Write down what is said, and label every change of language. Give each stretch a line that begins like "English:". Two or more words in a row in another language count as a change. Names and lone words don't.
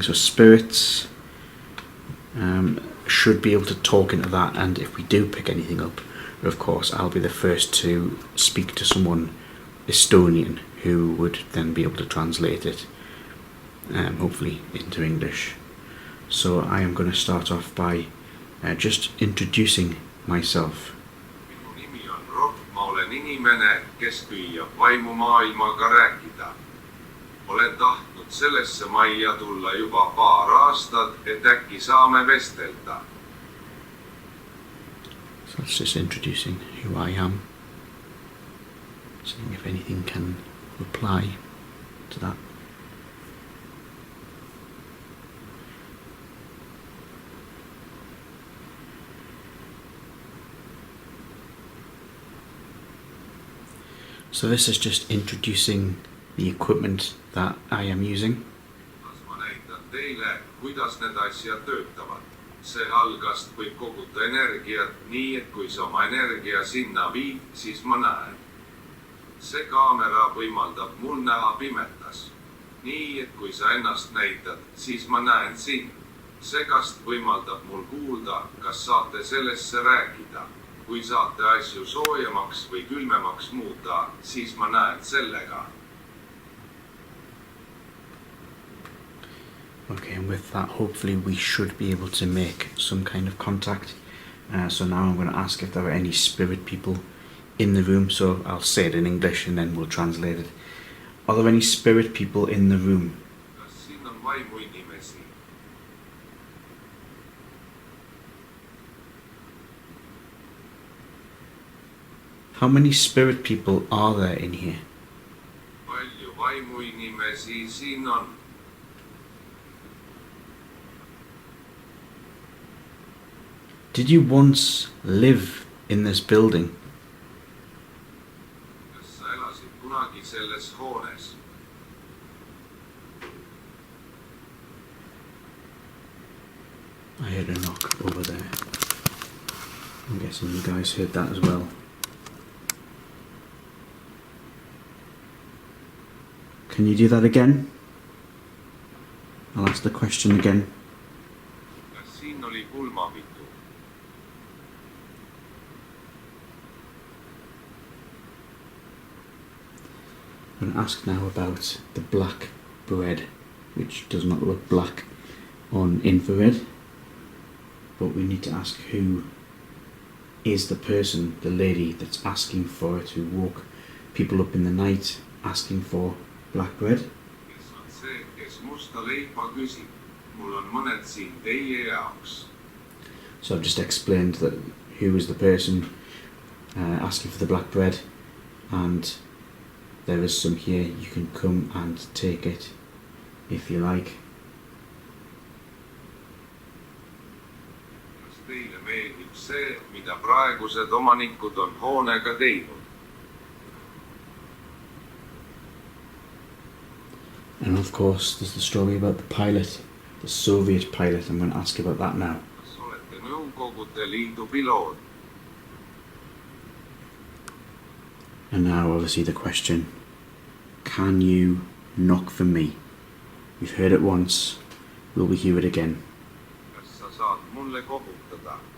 English: So spirits should be able to talk into that, and if we do pick anything up, of course I'll be the first to speak to someone Estonian who would then be able to translate it, hopefully into English. So I am going to start off by just introducing myself.
Estonian: Minu nimi on Rob, ma olen inimene, kes püüab vaimumaailmaga rääkida. Olen tahtnud sellesse majja tulla juba paar aastat, et äkki saame vestelda.
English: So that's just introducing who I am, seeing if anything can reply to that. So this is just introducing the equipment that I am using.
Estonian: Kas ma näitan teile, kuidas need asjad töötavad. See algast võib koguda energiat nii, et kui sa oma energia sinna viid, siis ma näen. See kaamera võimaldab mul näha pimedas. Nii, et kui sa ennast näitad, siis ma näen sind. See kast võimaldab mul kuulda, kas saate sellesse rääkida. Kui saate asju soojemaks või külmemaks muuta, siis ma näen sellega.
English: Okay, and with that, hopefully we should be able to make some kind of contact. So now I'm going to ask if there are any spirit people in the room. So I'll say it in English and then we'll translate it. Are there any spirit people in the room?
Estonian: Kas siin on vaimu inimesi?
English: How many spirit people are there in here?
Estonian: Palju vaimu inimesi siin on?
English: Did you once live in this building?
Estonian: Kas sa elasid kunagi selles hoones?
English: I heard a knock over there. I'm guessing you guys heard that as well. Can you do that again? I'll ask the question again.
Estonian: Kas siin oli pulmapitu?
English: I'm going to ask now about the black bread, which does not look black on infrared, but we need to ask who is the person, the lady that's asking for it, who woke people up in the night asking for black bread.
Estonian: Kes on see, kes musta leipa küsib? Mul on mõned siin teie jaoks.
English: So I've just explained that who is the person asking for the black bread, and there is some here. You can come and take it if you like.
Estonian: Kas teile meeldib see, mida praegused omanikud on hoonega teinud?
English: And of course there's the story about the pilot, the Soviet pilot. I'm going to ask about that now.
Estonian: Kas olete Nõukogude Liidu piloot?
English: And now obviously the question, can you knock for me? We've heard it once, will we hear it again?
Estonian: Kas sa saad mulle koputada?